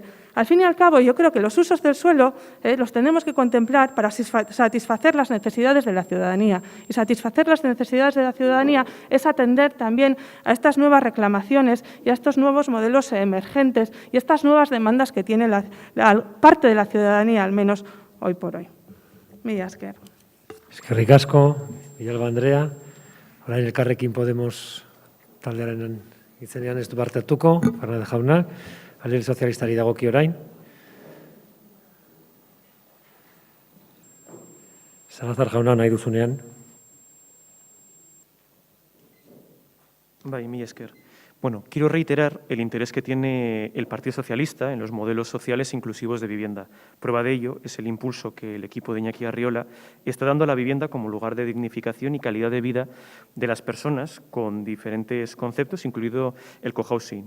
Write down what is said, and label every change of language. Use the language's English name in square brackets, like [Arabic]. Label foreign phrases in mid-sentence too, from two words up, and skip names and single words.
[Spanish] Al fin y al cabo, yo creo que los usos del suelo los tenemos que contemplar para satisfacer las necesidades de la ciudadanía. Y satisfacer las necesidades de la ciudadanía es atender también a estas nuevas reclamaciones y a estos nuevos modelos emergentes y estas nuevas demandas que tiene parte de la ciudadanía, al menos hoy por hoy. [Basque] Mila esker. Eskerrik asko, Villalba Andrea. Orain Elkarrekin Podemos taldearen izenean ez du parte hartuko, Fernández jauna. Alderdi sozialistari dagoki orain. Salazar jauna nahi duzunean. Bai, mila esker. [Spanish] Bueno, quiero reiterar el interés que tiene el Partido Socialista en los modelos sociales inclusivos de vivienda. Prueba de ello es el impulso que el equipo de Iñaki Arriola está dando a la vivienda como lugar de dignificación y calidad de vida de las personas con diferentes conceptos, incluido el cohousing.